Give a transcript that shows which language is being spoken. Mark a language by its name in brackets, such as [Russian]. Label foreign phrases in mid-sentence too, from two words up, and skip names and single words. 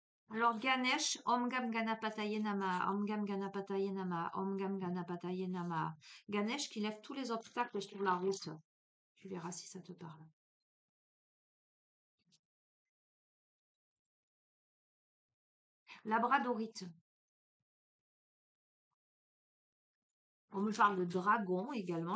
[Sanskrit] Alors Ganesh, Om Gam Ganapataye Nama, Om Gam Ganapataye Nama, Om Gam Ganapataye Nama. [French] Ganesh qui lève tous les obstacles sur la route. Tu verras si ça te parle. Labradorite. On me parle de dragon également.